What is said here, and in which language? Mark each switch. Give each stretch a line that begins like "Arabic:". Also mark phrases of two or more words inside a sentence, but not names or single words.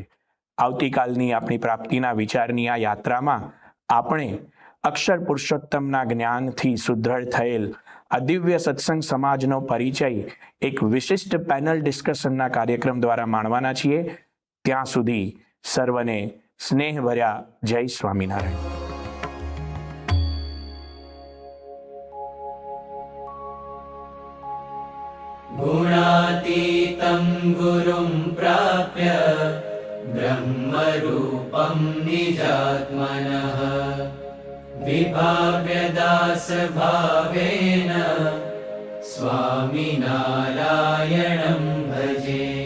Gujarati: આવતીકાલની આપણી પ્રાપ્તિના વિચારની આ યાત્રામાં આપણે અક્ષર પુરુષોત્તમના જ્ઞાનથી સુદ્રઢ થયેલ આ દિવ્ય સત્સંગ સમાજનો પરિચય એક વિશિષ્ટ
English: panel discussionના
Gujarati: કાર્યક્રમ દ્વારા માણવાના છીએ. ત્યાં સુધી સર્વને સ્નેહભર્યા જય સ્વામિનારાયણ.
Sanskrit: गुणातीतं गुरुं प्राप्य ब्रह्मरूपं निजात्मनः विभाव्यदासभावेन स्वामिनारायणं भजे.